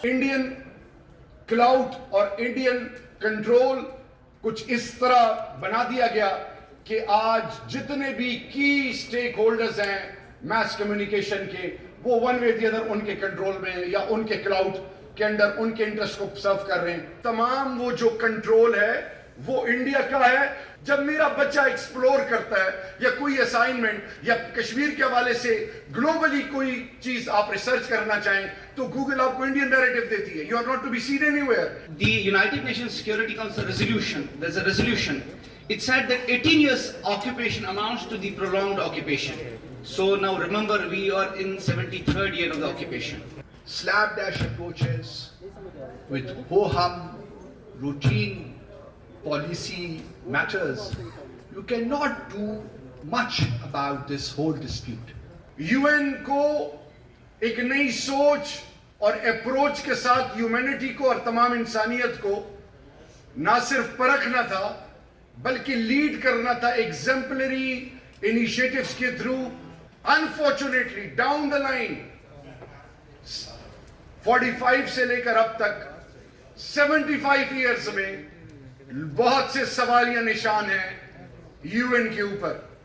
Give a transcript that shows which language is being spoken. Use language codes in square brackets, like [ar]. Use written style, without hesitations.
[ur] Indian cloud اور Indian control کچھ اس طرح بنا دیا گیا کہ آج جتنے بھی کی سٹیک ہولڈرز ہیں میس کمیونیکیشن کے، وہ ون وے دی ادر ان کے کنٹرول میں یا ان کے کلاؤڈ کے اندر ان کے انٹرسٹ کو سرو کر رہے ہیں۔ تمام وہ جو کنٹرول ہے وہ انڈیا کا ہے۔ جب میرا بچہ ایکسپلور کرتا ہے یا کوئی اسائنمنٹ یا کشمیر کے حوالے سے گلوبلی کوئی چیز آپ ریسرچ کرنا چاہیں تو گوگل آپ کو انڈین نیریٹو دیتی ہے۔ [en] You are not to be seen anywhere. The United Nations Security Council resolution, there's a resolution. It said that 18 years occupation amounts to the prolonged occupation. So now remember, we are in 73rd year of the occupation. Slapdash approaches with ho-hum, routine policy matters, you cannot do much about this whole dispute. [ur] UN کو ایک نئی سوچ اور approach کے ساتھ humanity کو اور تمام انسانیت کو نہ صرف پرکھنا تھا بلکہ لیڈ کرنا تھا ایگزمپلری انیشیٹوز کے through. [en] unfortunately down the line [ur] 45 سے لے کر اب تک 75 ایئرز میں بہت سے سوالیہ نشان ہیں یو این کے اوپر۔